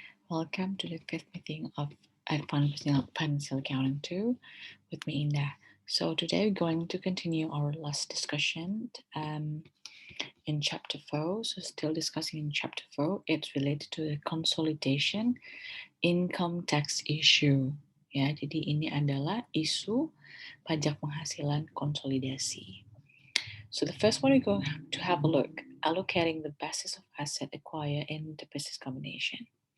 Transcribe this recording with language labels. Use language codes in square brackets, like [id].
[en] Welcome to the fifth meeting of Financial Accounting 2 with me, Indah. So today we're going to continue our last discussion in Chapter 4. So still discussing in Chapter 4, it's related to the consolidation income tax issue. [id] Ya, jadi ini adalah isu pajak penghasilan konsolidasi. [en] So the first one we're going to have a look, allocating the basis of asset acquired in the business combination.